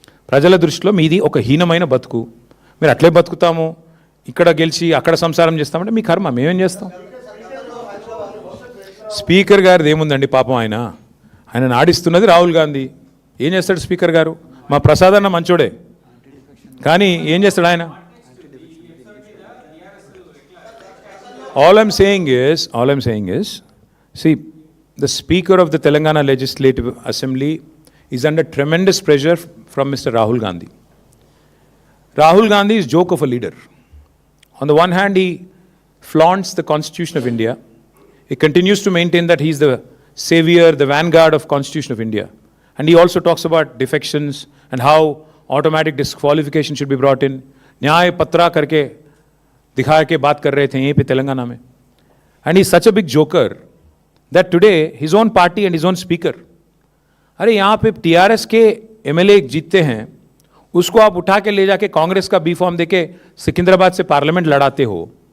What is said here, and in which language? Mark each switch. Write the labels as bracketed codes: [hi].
[te] ప్రజల దృష్టిలో మీది ఒక హీనమైన బతుకు. మీరు అట్లే బతుకుతాము, ఇక్కడ గెలిచి అక్కడ సంసారం చేస్తామంటే మీ కర్మ, మేమేం చేస్తాం? స్పీకర్ గారిది ఏముందండి పాపం? ఆయన నాడిస్తున్నది రాహుల్ గాంధీ. ఏం చేస్తాడు స్పీకర్ గారు? మా ప్రసాదన్న మంచోడే, కానీ ఏం చేస్తాడు ఆయన? [en] All I'm saying is, see, the Speaker of the Telangana Legislative Assembly is under tremendous pressure from Mr. Rahul Gandhi. Rahul Gandhi is joke of a leader. On the one hand, he flaunts the Constitution of India. He continues to maintain that he is the savior, the vanguard of Constitution of India. And he also talks about defections and how automatic disqualification should be brought in. [hi] न्याय पत्रा करके दिखा के बात कर रहे थे यहीं पे तेलंगाना में. [en] And he is such a big joker that today his own party and his own speaker, [hi] अरे यहाँ पे टीआरएस के एमएलए जीतते हैं, उसको आप उठा के ले जाके कांग्रेस का बी फॉर्म देके सिकंदराबाद से पार्लियामेंट लड़ाते हो.